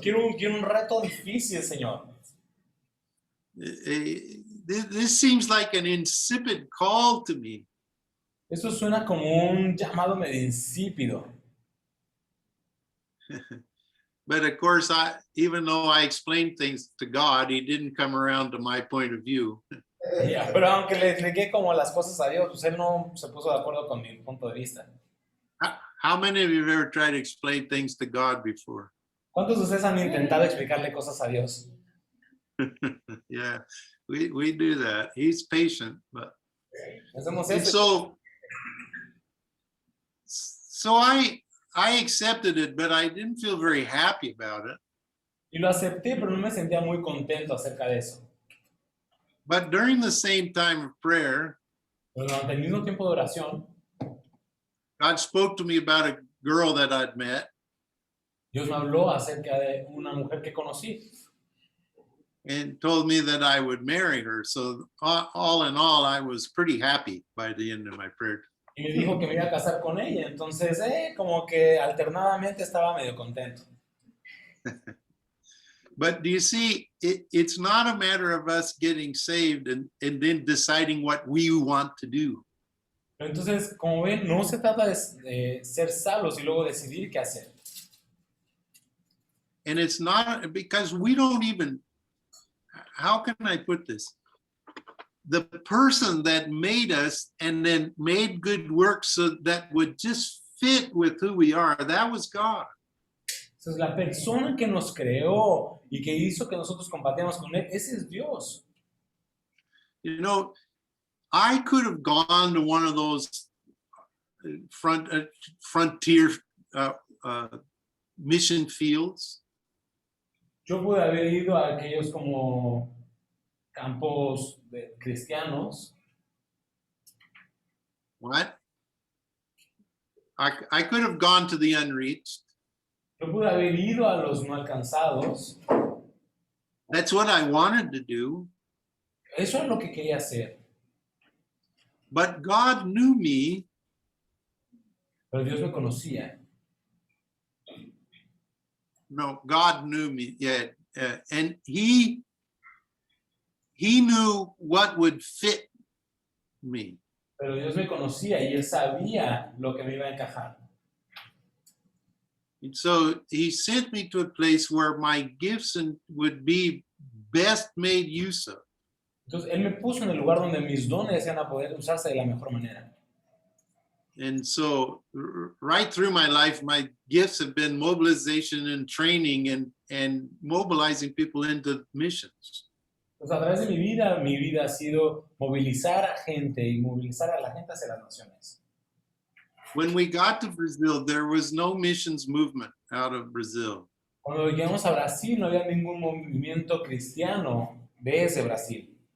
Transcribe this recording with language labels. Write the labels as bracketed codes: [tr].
[es] Quiero un reto difícil, Señor. [en] This seems like an insipid call to me. [es] Eso suena como un llamado medio insípido. [en] But of course, even though I explained things to God, he didn't come around to my point of view. [es] Yeah, pero aunque le expliqué como las cosas a Dios, pues él no se puso de acuerdo con mi punto de vista. [en] How many of you have ever tried to explain things to God before? [es] ¿Cuántos de ustedes han intentado explicarle cosas a Dios? [en] Yeah, we do that. He's patient, but [es] Hacemos [en] and [es] eso. [en] so I accepted it, but I didn't feel very happy about it. [es] Y lo acepté, pero no me sentía muy contento acerca de eso. [en] But during the same time of prayer, [es] Pero durante el mismo tiempo de oración, [en] God spoke to me about a girl that I'd met. [es] Dios me habló acerca de una mujer que conocí. [en] And told me that I would marry her. So all in all, I was pretty happy by the end of my prayer. [es] Y me dijo que me iba a casar con ella. Entonces, como que alternadamente estaba medio contento. [en] But do you see, it's not a matter of us getting saved and then deciding what we want to do. [es] Pero entonces, como ven, no se trata de ser salvos y luego decidir qué hacer. [en] And it's not because we don't even, how can I put this? The person that made us and then made good works so that would just fit with who we are, that was God. [es] Entonces, la persona que nos creó y que hizo que nosotros compartiéramos con él, ese es Dios. [en] You know, I could have gone to one of those frontier mission fields. [es] Yo pude haber ido a aquellos como campos cristianos. [en] What? I could have gone to the unreached. [es] Yo pude haber ido a los no alcanzados. [en] That's what I wanted to do. [es] Eso es lo que quería hacer. [en] But God knew me. [es] Pero Dios me conocía. [en] No, God knew me. Yeah, and He knew what would fit me. [es] Pero Dios me conocía y Él sabía lo que me iba a encajar. [en] And so He sent me to a place where my gifts would be best made use of. [es] Entonces Él me puso en el lugar donde mis dones iban a poder usarse de la mejor manera. [en] And so right through my life, my gifts have been mobilization and training and mobilizing people into missions. [es] Pues a través de mi vida ha sido movilizar a gente y movilizar a la gente hacia las naciones. [en] When we got to Brazil, there was no missions movement out of Brazil. [es] Cuando llegamos a Brasil no había ningún movimiento cristiano desde Brasil.